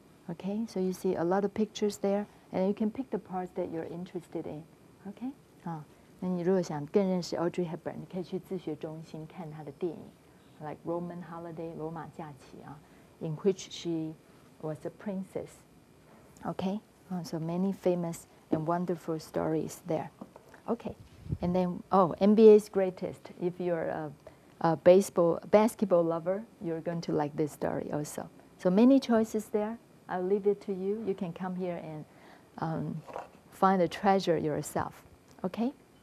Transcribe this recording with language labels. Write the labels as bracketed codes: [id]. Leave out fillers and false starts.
[en] Okay, so you see a lot of pictures there, and you can pick the parts that you're interested in. [zh] Okay, 那你如果想更认识 Audrey Hepburn， 你可以去自学中心看她的电影 ，like Roman Holiday 罗马假期 [en] in which she was a princess. Okay, so many famous and wonderful stories there. Okay, and then NBA's greatest. If you're a basketball lover, you're going to like this story also. So many choices there. I'll leave it to you. You can come here and find the treasure yourself. Okay.